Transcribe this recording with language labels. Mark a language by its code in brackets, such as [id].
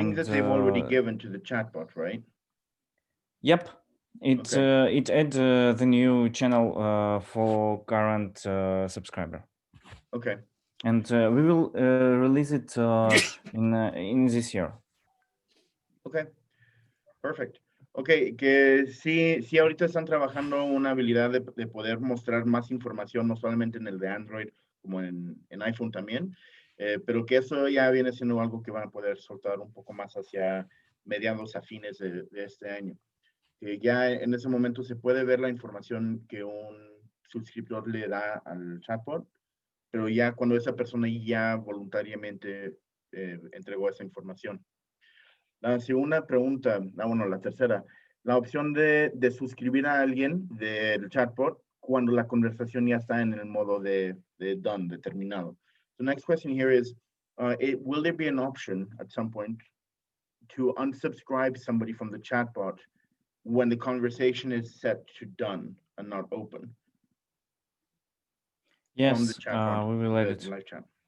[en] things that they've already given to the chatbot, right? Yep, it Okay. it add the new channel for current subscriber. Okay. And we will release it in this year. Okay. Perfect. [es] Ok, que sí, sí ahorita están trabajando una habilidad de poder mostrar más información, no solamente en el de Android, como en iPhone también, pero que eso ya viene siendo algo que van a poder soltar un poco más hacia mediados a fines de este año. Que ya en ese momento se puede ver la información que un suscriptor le da al chatbot, pero ya cuando esa persona ya voluntariamente entregó esa información. La segunda pregunta, bueno, la tercera, la opción de suscribir a alguien del chatbot cuando la conversación ya está en el modo de done, de terminado. [en] The next question here is, will there be an option at some point to unsubscribe somebody from the chatbot when the conversation is set to done and not open? From the Yes, chatbot, we will add the it. live chat.